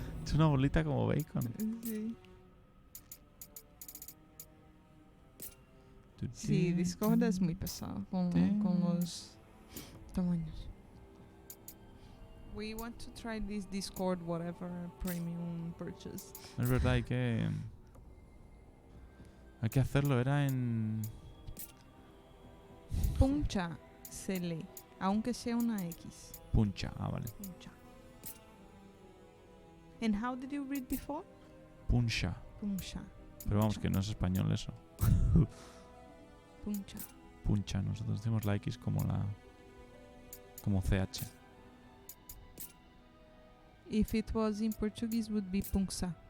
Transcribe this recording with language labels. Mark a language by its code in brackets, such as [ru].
[es] Es una bolita como bacon. Sí. Sí, Discord es muy pesado con los tamaños. [en] We want to try this Discord whatever premium purchase. [es] Es verdad, hay que hacerlo. Era en... Puncha se lee, aunque sea una X. Puncha. Ah, vale. Puncha. [en] And how did you read before? [es] Puncha. Puncha. Pero vamos, que no es español eso. Puncha. Puncha. Nosotros decimos la X como CH. [en] If it was in Portuguese, would be punxa